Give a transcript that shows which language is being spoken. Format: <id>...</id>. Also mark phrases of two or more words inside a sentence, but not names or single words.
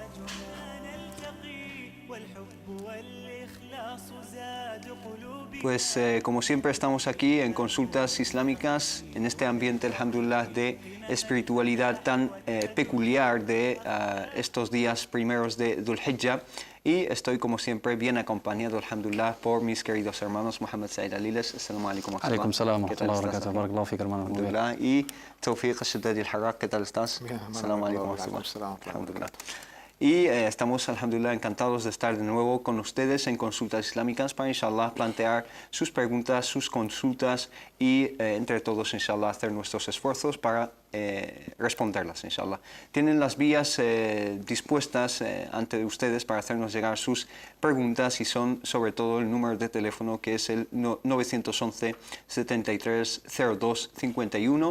<es>Pues como siempre estamos aquí en Consultas Islámicas, en este ambiente, alhamdulillah, de espiritualidad tan peculiar de estos días primeros de Dhul Hijjah, y estoy como siempre bien acompañado, alhamdulillah, por mis queridos hermanos Muhammad Said Aliles.</es> <ar>السلام عليكم. عليكم السلام ورحمة الله وبركاته. بارك الله فيك, hermano. Alhamdulillah.</ar> <es>Y Tawfiq Al-Shaddadi Al-Harraq, ¿qué tal estás? Bien,</es> <ar>السلام عليكم و alaikum. رحمة الله. الحمد لله.</ar> <es>Y estamos, alhamdulillah, encantados de estar de nuevo con ustedes en Consultas Islámicas para, inshallah, plantear sus preguntas, sus consultas y, entre todos, inshallah, hacer nuestros esfuerzos para responderlas, inshallah. Tienen las vías dispuestas ante ustedes para hacernos llegar sus preguntas, y son, sobre todo, el número de teléfono, que es el 911 73 02 51.</es>